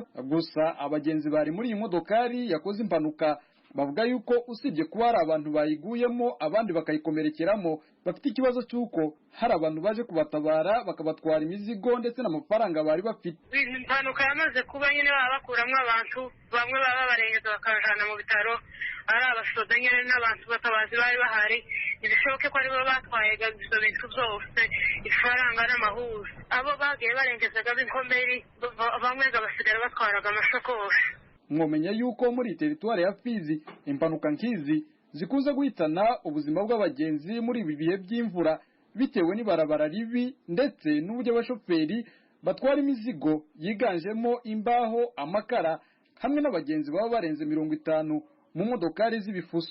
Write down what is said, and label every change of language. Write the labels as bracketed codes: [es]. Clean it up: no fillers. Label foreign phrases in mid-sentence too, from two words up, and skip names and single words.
[rn] Gusa abagenzi bari muri iyi modokari yakoze impanuka bavuga yuko usibye kuba hari abantu bayiguyemo abandi bakayikomerekeramo, bafite ikibazo cy'uko hari abantu baje kubatabara bakabatwara imizigo ndetse n'amafaranga bari bafite. Impanuka yamaze kuba nyine bakuramo abantu bamwe baba barengeza bakajana mu bitaro, ari abasoda nyine n'abantu batabazi bari bahari. Ibishoboke ko aribo batwaye ibyo bintu byose, ifaranga n'amahuza. Abo bagiye barengezaga b'inkomeri bamwe basigara batwaraga amashakoshi. Mwomenya yuko muri territoire ya Fizi impanuka nkizi zikunze guhitana ubuzima bw'abagenzi muri ibi bihe by'imvura bitewe n'ibarabara ribi ndetse n'uburyo abashoferi batwara imizigo yiganjemo imbaho, amakara hamwe n'abagenzi baba barenze 50 mu modokari z'ibifuso.